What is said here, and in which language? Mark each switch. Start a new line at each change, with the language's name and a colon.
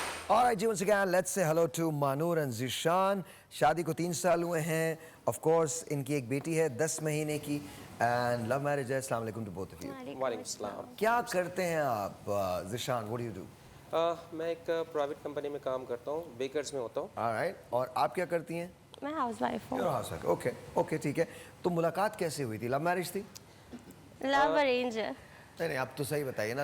English: All right, once again, let's say hello to Manur and Zishan.
Hindi: शादी को 3 साल हुए हैं.
English: Of course,
Hindi: इनकी एक बेटी है 10 महीने की.
English: And love marriage है. Assalamu alaikum to both of you.
Hindi: वालेकुम सलाम। क्या करते हैं आप, Zishan?
English: What do you do?
Hindi: मैं एक प्राइवेट कंपनी में काम करता हूँ, बेकर्स में होता हूँ।
English: All right.
Hindi: और आप क्या करती हैं? मैं हाउसवाइफ हूँ।
English: You're a housewife. Okay, okay,
Hindi: ठीक है. तो मुलाकात कैसे हुई थी? लव मैरिज थी? लव अरेंज है। नहीं नहीं, आप तो सही बताइए ना.